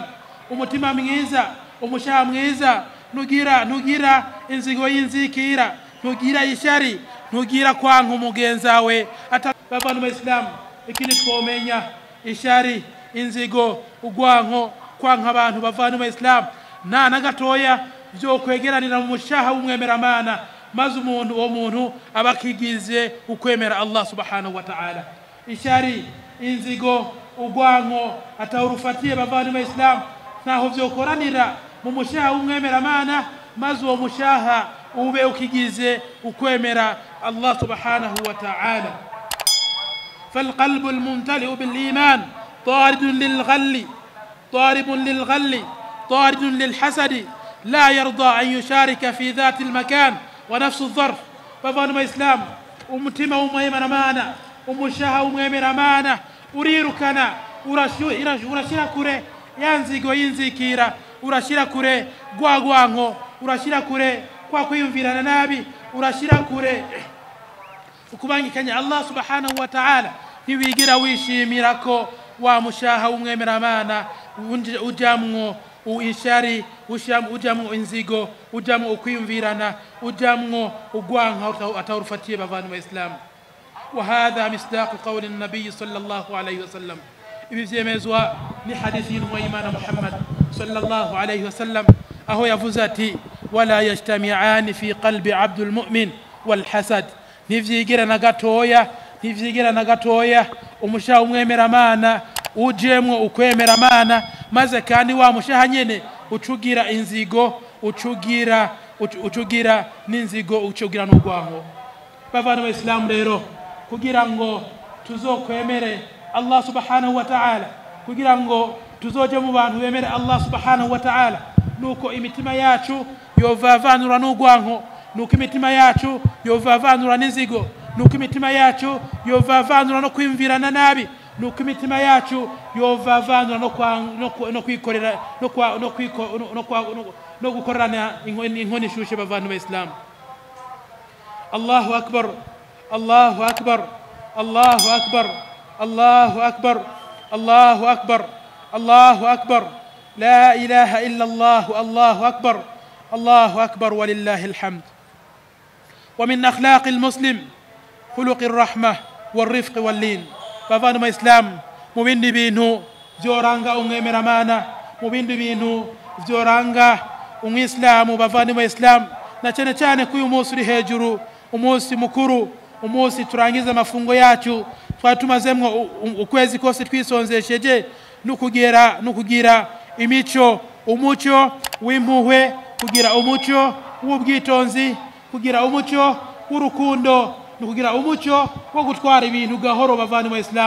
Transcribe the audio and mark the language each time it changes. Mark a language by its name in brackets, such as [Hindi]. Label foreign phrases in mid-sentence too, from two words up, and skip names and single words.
[Rundi] Umutima mwiza, umushaha mwiza, nugira inzigo y'inzikira, nugira ishari, nugira kwanka umugenzawe bavana bayisilamu. Ikindi twomenya ishari, inzigo, urwanko, kwanka abantu bavana bayisilamu nta na gatoya byo kwegeranira mu mushaha w'umwemeramana, maze uwo muntu abakigize ukwemera [Arabic] الله سبحانه وتعالى. [Rundi] Ishari, inzigo, urwanko atawurufatiye bavana bayisilamu ntaho byokoranira mu mushaha w'umwemeramana, maze uwo mushaha ube ukigize ukwemera [Arabic] الله سبحانه وتعالى. فالقلب الممتلئ بالإيمان طارد للغل، طارد للحسد، لا يرضى أن يشارك في ذات المكان ونفس الظرف. بفانما إسلام [Rundi] umutima w'umwemeramana, umushaha w'umwemeramana urirukana, urashira kure yanzigo y'inzikira, urashira kure gwagwanko, urashira kure kwa kwiyumvirana nabi, urashira kure ukubangikanya [Arabic] الله سبحانه وتعالى. [Rundi] Ntiwigira wishimira ko wa mushaha w'umwemeramana ujamwo ishari, ujamwo inzigo, ujamwo ukwiyumvirana, ujamwo ugwanka atawurufatiye bavana bayisilamu. [Arabic] وهذا مصداق قول النبي صلى الله عليه وسلم. [Rundi] ibi vyemezwa ni hadithi y'Imana Muhammad [Arabic] صلى الله عليه وسلم, [Rundi] aho yavuze ati [Arabic] ولا يجتمعان في قلب عبد مؤمن والحسد. [Rundi] Ntivyigira na gatoya umushaha w'umwemeramana ujemwo ukwemeramana, maze kandi wa mushaha nyene ucugira inzigo, ucugira n'inzigo, ucugira n'urwanko. Bavana bayisilamu rero, kugira ngo tuzokwemere [Arabic] الله سبحانه وتعالى, [Rundi] kugira ngo tuzoje mu bantu bemere [Arabic] الله سبحانه وتعالى, [Rundi] nuko imitima yacu yovavanura n'urwanko, nuko imitima yacu yovavanura n'inzigo, nuko imitima yacu yovavanura no kwimvirana nabi, nuko imitima yacu yovavanura no kwikorera no gukorana inkoni ishushe bavana bayisilamu. [Arabic] الله أكبر، الله أكبر، الله أكبر، الله أكبر، الله أكبر، الله أكبر، لا إله إلا الله، الله أكبر، الله أكبر ولله الحمد. ومن أخلاق المسلم خلق الرحمة والرفق واللين. [Rundi] bavana bayisilamu mu bindi bintu byoranga umwemeramana, mu bindi bintu byoranga umwisilamu bavana bayisilamu, na cyane cyane ko uyu munsi uri hejuru, umunsi mukuru, umunsi turangiza amafungo yacu, twatumazemwo ukwezi kose twisonzesheje nukugira imico, umuco w'impuhwe, kugira umuco w'ubwitonzi, kugira umuco w'urukundo, nukugira umuco wo gutwara ibintu gahoro bavana bayisilamu.